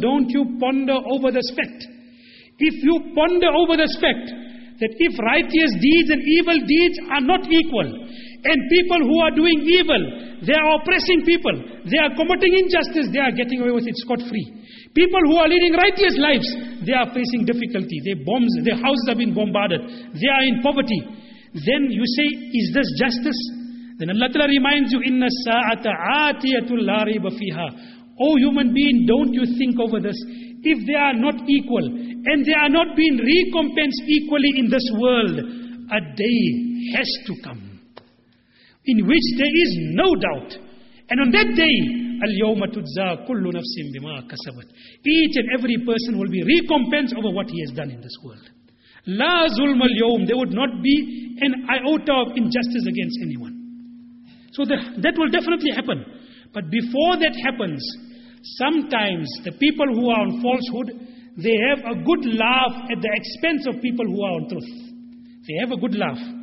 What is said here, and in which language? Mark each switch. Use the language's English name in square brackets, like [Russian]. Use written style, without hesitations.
[English] Don't you ponder over this fact. If you ponder over this fact, that if righteous deeds and evil deeds are not equal, and people who are doing evil, they are oppressing people, they are committing injustice, they are getting away with it scot-free. People who are leading righteous lives, they are facing difficulty. Their houses have been bombarded. They are in poverty. Then you say, is this justice? Then Allah Ta'ala reminds you, [Arabic] إِنَّ السَّاعَةَ عَاتِيَةُ لَا رَيْبَ فِيهَا. [English] O human being, don't you think over this. If they are not equal, and they are not being recompensed equally in this world, a day has to come in which there is no doubt. And on that day, [Arabic] الْيَوْمَ تُجْزَى كُلُّ نَفْسٍ بِمَا كَسَبَتْ. [English] Each and every person will be recompensed over what he has done in this world. [Arabic] لَا ظُلْمَ الْيَوْمَ. [English] There would not be an iota of injustice against anyone. So that will definitely happen. But before that happens, sometimes the people who are on falsehood, they have a good laugh at the expense of people who are on truth. They have a good laugh.